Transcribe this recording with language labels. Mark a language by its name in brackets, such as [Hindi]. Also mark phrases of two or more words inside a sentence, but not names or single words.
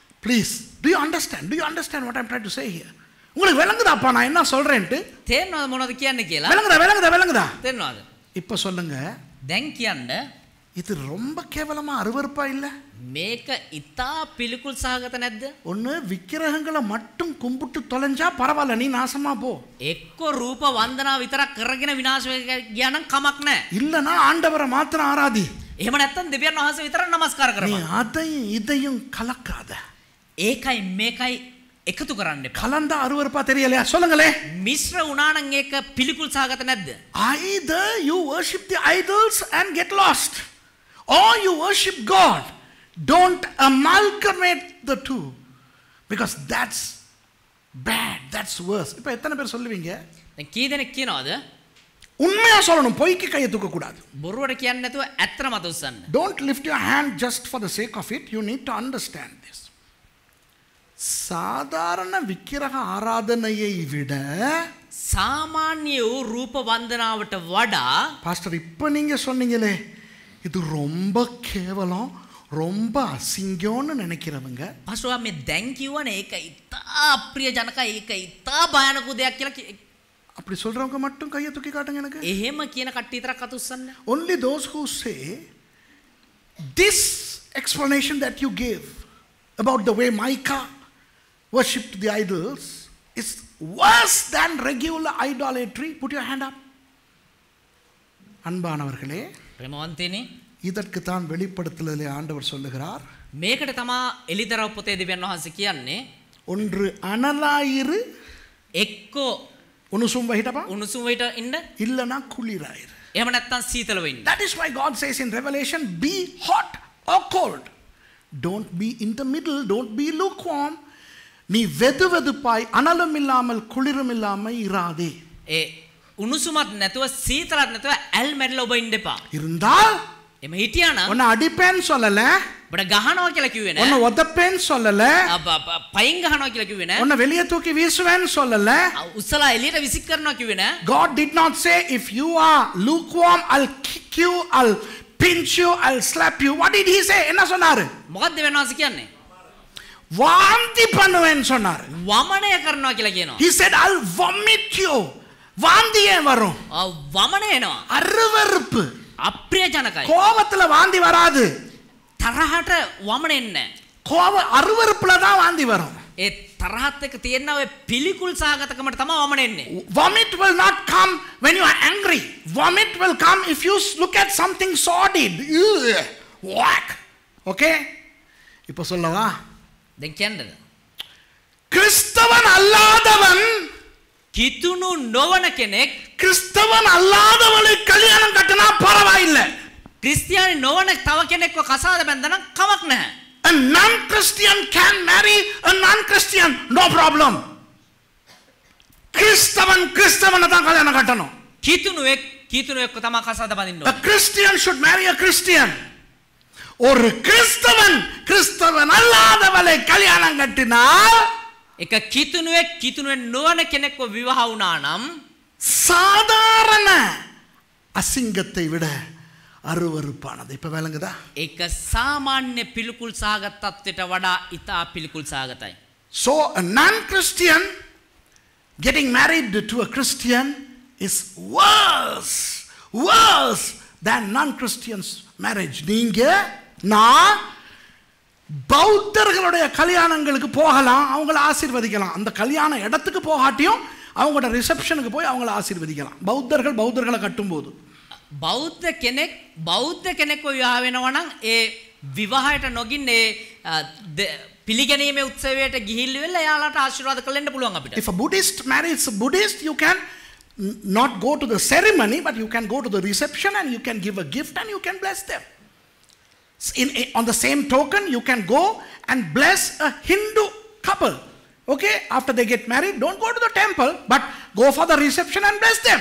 [English] Please, do you understand? Do you understand what I'm trying to say here? [Tamil] உங்களுக்கு விளங்குதாப்பா நான் என்ன சொல்றேன்ட்டு? [Sinhala] තේරෙනවද මොනවද කියන්නේ කියලා? [Tamil] விளங்குதா? [Sinhala] තේරෙනවද? [Tamil] இப்ப சொல்லுங்க. [Sinhala] දැන් කියන්න [Tamil] இது ரொம்ப கேவலமா அருவருப்பா இல்ல? [Sinhala] මේක ඉතා පිළිකුල් සහගත නැද්ද? [Tamil] ஒன்னு விக்கிரகங்களை மட்டும் கும்பிட்டு தொலைஞ்சா பரவாயில்ல, நீ நாசமா போ. [Sinhala] එක්ක රූප වන්දනා විතරක් කරගෙන විනාශ වෙ ගියා නම් කමක් නැහැ. [Tamil] இல்லனா ஆண்டவரை மாத்திரம் ஆராதி. [Sinhala] එහෙම නැත්නම් දෙවියන් වහන්සේ විතරක් නමස්කාර [Tamil] நீ [Sinhala] කරපන්. [Tamil] அதையும் இதையும் கலக்காத. [Sinhala] ඒකයි මේකයි එකතු කරන්න එපා. [Tamil] கலந்தா அருவருப்பா தெரியலையா? சொல்லுங்களே. [Sinhala] මිශ්‍ර වුණා නම් ඒක පිළිකුල් සහගත නැද්ද? [English] Either you worship the idols and get lost, or you worship God. Don't amalgamate the two, because that's bad, that's worse. [Tamil] இப்ப எத்தனை பேர் சொல்லுவீங்க? [Sinhala] දැන් කී දෙනෙක් කියනවද? [Tamil] உண்மையா சொல்லணும், பொய்க்கு கையை தூக்க கூடாது. [Sinhala] බොරුවට කියන්නේ නැතුව ඇත්තම මත උස්සන්න. [English] Don't lift your hand just for the sake of it. You need to understand this. [Tamil] சாதாரண விக்கிரக ஆராதனையை விட [Sinhala] සාමාන්‍ය වූ රූප වන්දනාවට වඩා [Tamil] பாஸ்டர் இப்ப நீங்க சொன்னீங்களே, இது ரொம்ப கேவலம், ரொம்ப அசிங்கம்னு நினைக்கிறவங்க, [Sinhala] පසුව මේ දැන් කිව්වනේ ඒක ඉතා අප්‍රිය ජනකයි, ඒක ඉතා භයානක දෙයක් කියලා [Tamil] அப்படி சொல்றவங்க மட்டும் கையை தூக்கி காட்டுங்க எனக்கு. [Sinhala] එහෙම කියන කට්ටිය විතරක් අත උස්සන්න. [English] Only those who say this explanation that you gave about the way Micah worshipped the idols is worse than regular idolatry. Put your hand up. [Tamil] அன்பானவர்களே, [Sinhala] ප්‍රේමවන්තයනි, [Tamil] இதற்கு தான் வெளிப்படுத்தலிலே ஆண்டவர் சொல்லுகிறார், [Sinhala] මේකට තමා එලිදරව් පොතේ දෙවියන් වහන්සේ කියන්නේ [Tamil] ஒன்று அனலாயிரு, [Sinhala] එක්කෝ [Tamil] உனுசும் வகிட்டப்பா, [Sinhala] උණුසුම් වෙට ඉන්න, [Tamil] இல்லனா குளிராயிரு. [Sinhala] එහෙම නැත්නම් සීතල වෙන්න. [English] That is why God says in Revelation, be hot or cold. Don't be in the middle, don't be lukewarm. [Tamil] நீ வெது வெதுப்பாய் அனலும் இல்லாமல் குளிரும் இல்லாமல் இராதே. [Sinhala] ඒ උණුසුමත් නැතුව සීතලත් නැතුව ඇල් මැරිලා ඔබ ඉන්න එපා. [Tamil] இருந்தால் [Sinhala] එම හිටියා නම් [Tamil] உன்னை அடிப்பேன்னு சொல்லல, [Sinhala] ඔබට ගහනවා කියලා කිව්වේ නෑ. [Tamil] உன்னை உதப்பேன்னு சொல்லல, [Sinhala] පයින් ගහනවා කියලා කිව්වේ නෑ. [Tamil] உன்னை வெளியே தூக்கி வீசுவேன்னு சொல்லல. [Sinhala] උස්සලා එළියට විසික් කරනවා කිව්වේ නෑ. [English] God did not say, if you are lukewarm, I'll kick you, I'll pinch you, I'll slap you. What did he say? [Tamil] என்ன சொன்னாரு? [Sinhala] මොකක්ද දෙවියන් වහන්සේ කියන්නේ? [Tamil] வாந்தி பண்ணுவேன்னு சொன்னாரு. [Sinhala] වමනය කරනවා කියලා කියනවා. [English] He said, I'll vomit you. [Tamil] வாந்தியே வரும். [Sinhala] වමනය එනවා. [Tamil] அருவருப்பு. [Sinhala] අප්‍රිය ජනකයි. [Tamil] கோபத்துல வாந்தி வராது. [Sinhala] තරහට වමන එන්නේ නැහැ. [Tamil] கோப அருவருப்புல தான் வாந்தி வரும். [Sinhala] ඒ තරහත් එක්ක තියෙන ඔය පිළිකුල් සාගතකමට තමයි වමන එන්නේ. [English] Vomit will not come when you are angry. Vomit will come if you look at something sordid. Whack. [Tamil] Okay? இப்போ சொல்லவா? [Sinhala] දැන් කියන්නද? [Tamil] கிறிஸ்தவன் அல்லாதவன், [Sinhala] කිතුණු නොවන කෙනෙක් [Tamil] கிறிஸ்தவன் அல்லாதவளை கல்யாணம் கட்டினா பரவாயில்லை. [Sinhala] ක්‍රිස්තියානි නොවන තව කෙනෙක්ව කසාද බැඳනම් කමක් නැහැ. [English] A non-Christian can marry a non-Christian, no problem. [Tamil] கிறிஸ்தவனை தான் கல்யாணம் கட்டணும். [Sinhala] කිතුණුවෙක්ව තමයි කසාද බඳින්න [English] A [Sinhala] ඕනේ. [English] Christian should marry a Christian. [Tamil] ஒரு கிறிஸ்தவன் அல்லாதவளை கல்யாணம் கட்டினால் [Sinhala] එක කිතුණුවෙක් නොවන කෙනෙක්ව විවාහ වුණා නම් [Tamil] சாதாரண அசிங்கத்தை விட அருவருப்பானது. இப்ப விளங்குதா? [Sinhala] ඒක සාමාන්‍ය පිළිකුල් සාගත තත්ත්වයට වඩා ඉතා පිළිකුල් සාගතයි. [English] So a non-Christian getting married to a Christian is worse than non-Christian's marriage. [Tamil] நீங்க நான் பௌத்தர்களுடைய கல்யாணங்களுக்கு போகலாம், அவங்கள ஆசீர்வதிக்கலாம். அந்த கல்யாண இடத்துக்கு போகாட்டியும் அவங்களோட ரிசப்ஷனுக்கு போய் அவங்கள ஆசீர்வதிக்கலாம். பௌத்தர்களை கட்டும்போது [Sinhala] බෞද්ධ කෙනෙක්ව විවාහ වෙනවා නම් ඒ විවාහයට නොගින් ඒ පිළිගැනීමේ උත්සවයට ගිහිල්ලා වෙලා එයාලට ආශිර්වාද කරන්න පුළුවන් අපිට. [English] If a Buddhist marries a Buddhist, you can not go to the ceremony, but you can go to the reception and you can give a gift and you can bless them. On the same token, you can go and bless a Hindu couple. Okay, after they get married, don't go to the temple, but go for the reception and bless them.